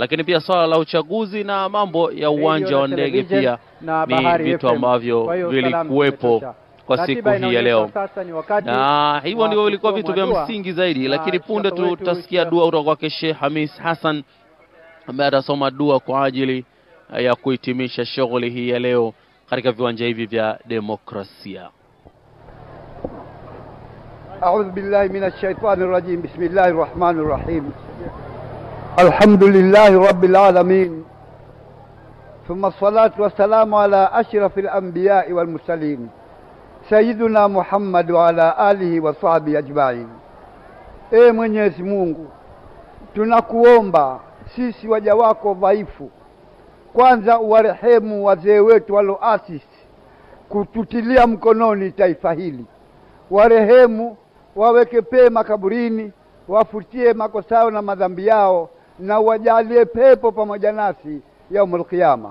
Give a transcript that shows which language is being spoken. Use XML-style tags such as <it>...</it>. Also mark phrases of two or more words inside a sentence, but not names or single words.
<sw>Lakini pia swala la uchaguzi na mambo ya uwanja wa ndege pia ni vitu ambavyo vilikuwepo kwa siku hii ya leo. Na hivyo ndivyo vilikuwa vitu vya msingi zaidi, lakini punde tutasikia dua kutoka kwa Sheikh Hamis Hassan ambaye atasoma dua kwa ajili ya kuhitimisha shughuli hii ya leo katika viwanja hivi vya Demokrasia.</sw> <ar>أعوذ بالله من الشيطان الرجيم. بسم الله الرحمن الرحيم. الحمد لله رب العالمين. ثم الصلاة والسلام على أشرف الأنبياء والمرسلين. سيدنا محمد وعلى آله وصحبه أجمعين.</ar> <sw>Mwenyezi Mungu, tunakuomba sisi waja wako dhaifu, kwanza uwarehemu wazee wetu walioasisi kututilia mkononi taifa hili. Warehemu, waweke pema kaburini, wafutie makosa yao na madhambi yao, na wajalie pepo pamoja nasi</sw> <ar>يوم القيامة.</ar>